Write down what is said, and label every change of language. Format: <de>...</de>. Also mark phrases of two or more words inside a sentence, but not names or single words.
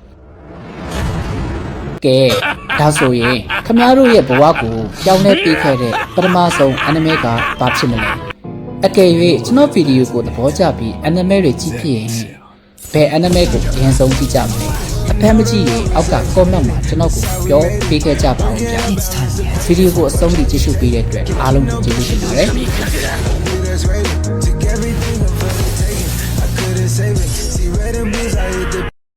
<my>ကဲဒါဆိုရင်ခမ ्या တို့ရဲ့ဘဝကိုပြောင်းလဲပေးခဲ့တဲ့ပထမဆုံးအနီမေကဘာဖြစ်မလဲအကယ်၍ကျွန်တော်ဗီဒီယိုကိုသဘောကျပြီးအနီမေတွေကြည့်ဖြစ်ရင်ဘယ်အနီမေကိုအရင်ဆုံးကြည့်ကြမလဲအဖမ်းမကြည့်ရင်အောက်က comment မှာကျွန်တော်ကိုပြောပေးခဲ့ကြပါဦးဗျာဗီဒီယိုကိုအဆုံးထိကြည့်ရှုပေးတဲ့အတွက်အားလုံးကိုကျေးဇူးတင်ပါတယ်</my> <en>Save it. See red and blues, I hit the</en>